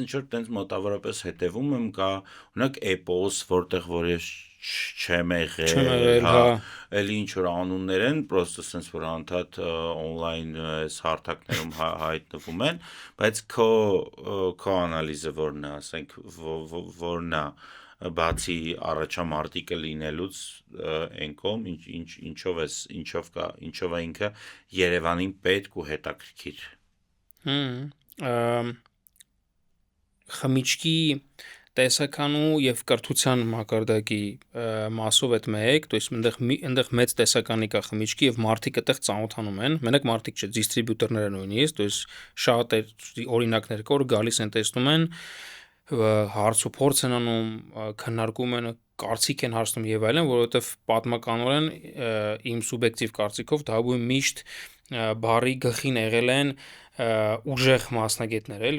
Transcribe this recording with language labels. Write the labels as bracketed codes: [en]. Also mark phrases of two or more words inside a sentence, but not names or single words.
[hy] ինչ որ տենց մոտավորապես հետևում եմ կա օրինակ էպոս, որտեղ որ ես չեմ եղել, հա, էլի ինչ որ անուններ են, պրոստը sense որ անդադ on-line այս հարթակներում հայտնվում են, բայց քո անալիզը որն է, ասենք որն է բացի առաջամարտիկը լինելուց ենքոմ ինչով է ինքը Երևանին պետք ու հետաքրքիր։ Խմիչքի տեսականու եւ կրթության մակարդակի մասով այդ մեկ, [ru] то есть [hy] այնտեղ մեծ տեսականի կա խմիչքի եւ մարդիկ այդտեղ ծանոթանում են, մենակ մարդիկ չէ, դիստրիբյուտորները նույնիսկ, [ru] то есть [hy] շատ օրինակներ կա, որ գալիս են տեսնում են, հարց ու փորձ են անում, քննարկում են, կարծիք են հարցնում եւ այլն, որովհետեւ պատմականորեն իմ սուբյեկտիվ կարծիքով դաբուի միշտ բարի գլխին եղել են ուժեղ մասնագետներ էլի